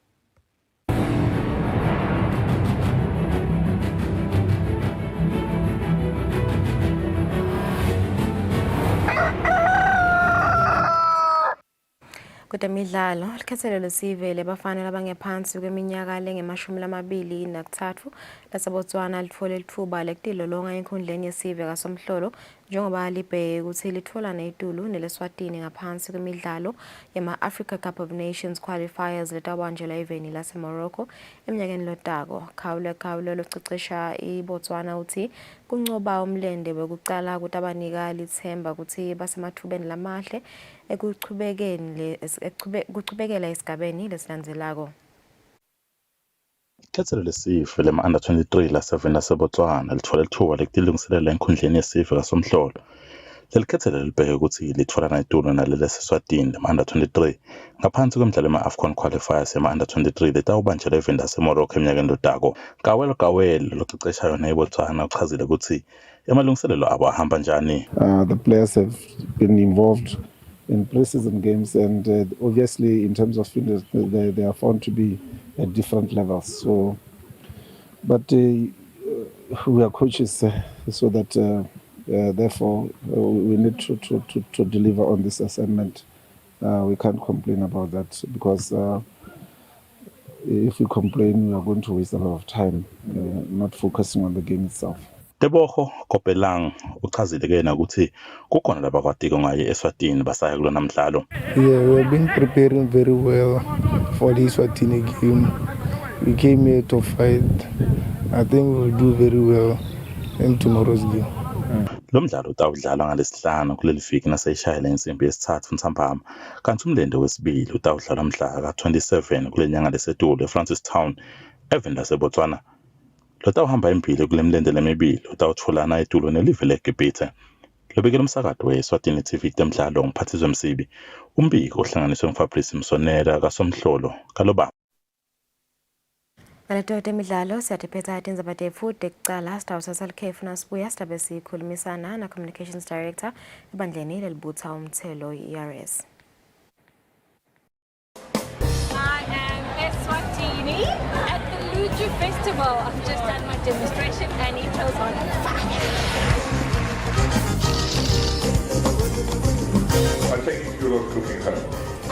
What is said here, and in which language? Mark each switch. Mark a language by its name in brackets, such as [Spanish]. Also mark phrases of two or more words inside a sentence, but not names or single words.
[Swati] Kutemidlalo likhethelo lesive lebafana labangephansi kweminyaka lengama-23 laseBotswana litfole litfuba lekutilolonga enkhundleni yesive kasomhlolo njengoba libheke ukuthi litfola netulu neleswatini ngaphansi kwemidlalo yama- [English] Africa Cup of Nations qualifiers [Swati] letabanjelwa eveni laseMorocco eminyakeni lotako. Khawule locecesha iBotswana uthi kuncoba umlende wekucala ukuthi abanika lithemba ukuthi basemathubeni lamahle kuchubekela esigabeni lesilandzelako. Ikhethelo lesive lema-under 23 laseveni laseBotswana litfola lithuba lekutilungiselela enkhundleni yesive kasomhlolo. Leli khethelo libheke ukuthi litfola netulu naleleseswatini lema-under 23 ngaphansi kwemidlalo yama- [English] AFCON qualifiers [Swati] yama-under 23 letawubanjelwa eveni laseMorocco eminyakeni lotako. Kawelo locecesha yona iBotswana uchazile ukuthi emalungiselelo abo ahamba njani. [English] The players have been involved in pre-season games and obviously in terms of fitness they are found to be at different levels. So, but we are coaches so that therefore we need to deliver on this assignment. We can't complain about that because if we complain we are going to waste a lot of time not focusing on the game itself. [Swati] Teboho Kopelang uchazile kena ukuthi kukhona labakwatiko ngaye eSwatini basaya kulona mdlalo. [English] Yeah, we have been preparing very well for this Eswatini game. We came here to fight. I think we will do very well in tomorrow's game. [Swati] Lo mdlalo utawudlalwa ngalesihlanu kuleli viki naseyishayela insimbi yesithathu ntambama kanti umlende wesibili utawudlalwa mhla ka-27 kule nyanga lesetulo eFrancistown eveni laseBotswana. Lotawuhamba impilo kule mlende lemibili utawutholana etulo nelive leGibhithe. Lobekela umsakazo weSwatini TV temidlalo ngumphathiswa Msibi umbiko ohlanganiswe nguFabrice Msonera kasomhlolo kaloba. Ngaleto temidlalo siyatiphetha tindzaba tetfu tekucala sitawusa salikhefu nasibuya sitabe sikhulumisana na [English] Communications Director [Swati] ebandleni lelibutha umthelo ERS. [English] I am Eswatini at the Luju Festival. I've just done my demonstration and it was on fire. I take you to looking home.